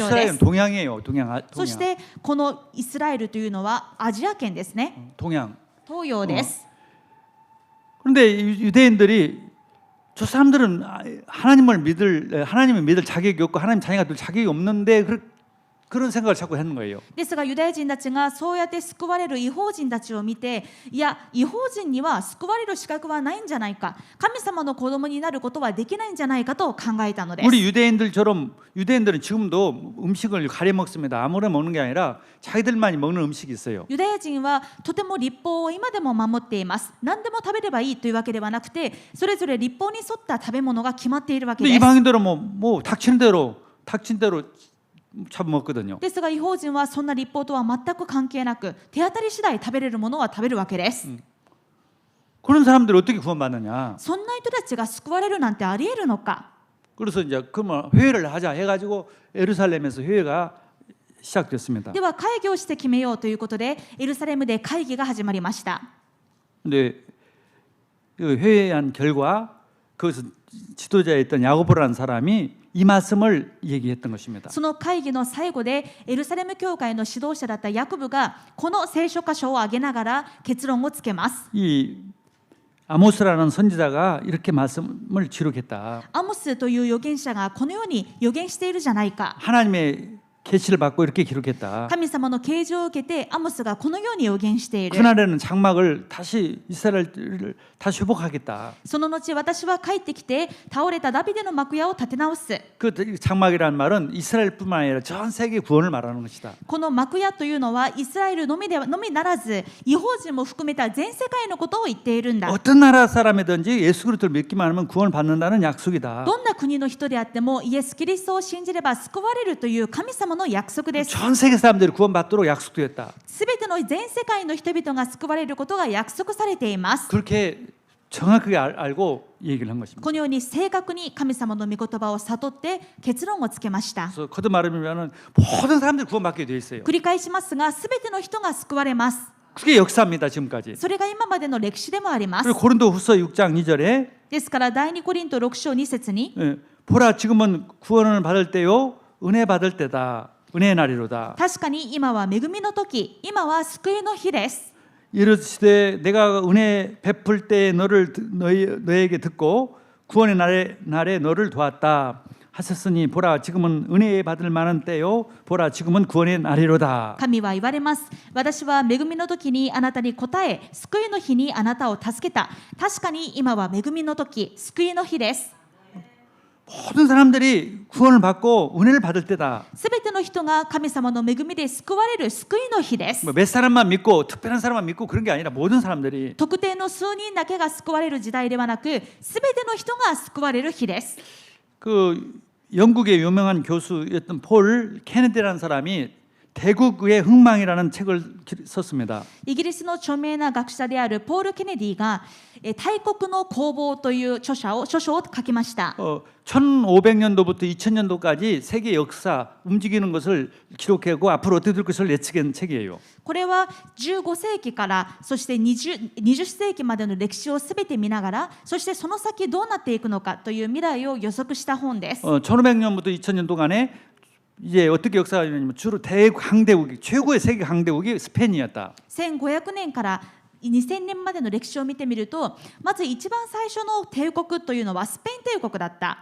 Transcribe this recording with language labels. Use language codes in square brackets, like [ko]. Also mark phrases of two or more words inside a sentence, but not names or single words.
[ko] 이스라엘은 [ja] す。 [ko] 동양이에요. 동양. [ja] そしてこのイスラエルというのはアジア圏ですね。 [ko] 동양. [ja] 東洋です。 [ko] 그런데 유대인들이 저 사람들은 하나님을 믿을 자격이 없고 하나님 자녀가 될 자격이 없는데 그런 생각을 자꾸 하는 거예요. [ja] ですがユダヤ人たちがそうやって救われる異邦人たちを見て、いや異邦人には救われる資格はないんじゃないか、神様の子供になることはできないんじゃないかと考えたのです。 [ko] 우리 유대인들처럼 유대인들은 지금도 음식을 가려 먹습니다. 아무나 먹는 게 아니라 자기들만이 먹는 음식이 있어요. [ja] ユダヤ人はとても立法を今でも守っています。何でも食べればいいというわけではなくて、それぞれ立法に沿った食べ物が決まっているわけ [ko] 근데 [ja] です。 [ko] 이방인들은 뭐 닥친 대로 잡아먹거든요. [ja] ですが異邦人はそんな立法とは全く関係なく、手当たり次第食べれるものは食べるわけです。 [ko] 그런 사람들이 어떻게 구원받느냐? [ja] そんな人たちが救われるなんてありえるのか。 [ko] 그래서 이제 그러면 회의를 하자 해가지고 예루살렘에서 회의가 시작됐습니다. [ja] では会議をして決めようということでエルサレムで会議が始まりました。 [ko] 근데 그 회의한 결과 거기서 지도자였던 야고보라는 사람이 이 말씀을 얘기했던 것입니다. [ja] その会議の最後でエルサレム教会の指導者だったヤコブがこの聖書箇所を挙げながら結論をつけます。 [ko] 이 아모스라는 선지자가 이렇게 말씀을 기록했다. [ja] アモスという預言者がこのように預言しているじゃないか。 [ko] 하나님의 계시를 받고 이렇게 기록했다. [ja] 神様の啓示を受けてアモスがこのように預言している。 [ko] 그날에는 장막을 다시 이스라엘을 다시 회복하겠다. [ja] その後私は帰ってきて倒れたダビデの幕屋を立て直す。 [ko] 그 장막이라는 말은 이스라엘뿐만 아니라 전 세계 구원을 말하는 것이다. [ja] この幕屋というのはイスラエルのみならず異邦人も含めた全世界のことを言っているんだ。 [ko] 어떤 나라 사람이든지 예수 그리스도를 믿기만 하면 구원을 받는다는 약속이다. [ja] どんな国の人であってもイエス・キリストを信じれば救われるという神様の約束です。 [ko] 전 세계 사람들이 구원받도록 약속되었다. [ja] すべての全世界の人々が救われることが約束されています。 [ko] 그렇게 정확하게 알고 얘기를 한 것입니다. [ja] このように正確に神様の御言葉を悟って結論をつけました。 [ko] 그래서 거듭 말하면은 모든 사람들이 구원받게 돼 있어요. [ja] 繰り返しますが、すべての人が救われます。 [ko] 그게 역사입니다. 지금까지. [ja] それが今までの歴史でもあります。 [ko] 그리고 고린도후서 6장 2절에 [ja] ですから第2コリント6章2節に [ko] 보라 지금은 구원을 받을 때요 은혜 받을 때다. 은혜의 날이로다. [ja] 確かに今は恵みの時、今は救いの日です。 [ko] 이르시되 내가 은혜 베풀 때 너에게 듣고 구원의 날에 너를 도왔다 하셨으니 보라 지금은 은혜 받을 만한 때요 보라 지금은 구원의 날이로다. [ja] 神は言われます。私は恵みの時にあなたに答え、救いの日にあなたを助けた。確かに今は恵みの時、救いの日です。 [ko] 모든 사람들이 구원을 받고 은혜를 받을 때다. [ja] すべての人が神様の恵みで救われる救いの日です。 [ko] 몇 사람만 믿고 특별한 사람만 믿고 그런 게 아니라 모든 사람들이 [ja] 特定の数人だけが救われる時代ではなく、すべての人が救われる日です。 [ko] 그 영국의 유명한 교수였던 폴 케네디라는 사람이 대국의 흥망이라는 책을 썼습니다. [ja] イギリスの著名な学者であるポール・ケネディが大国の攻防という著書を書きました。 [ko] 1500년도부터 2000년도까지 세계 역사 움직이는 것을 기록하고 앞으로 어떻게 될 것을 예측한 책이에요. [ja] これは15世紀からそして 20世紀までの歴史をすべて見ながら、そしてその先どうなっていくのかという未来を予測した本です。 [ko] 1500년부터 2000년 동안에 이제 어떻게 역사가 되냐면 주로 대강대국이 최고의 세계 강대국이 스페인이었다. [ja] 1500 年から2000年までの歴史を見てみると、まず一番最初の帝国というのはスペイン帝国だった。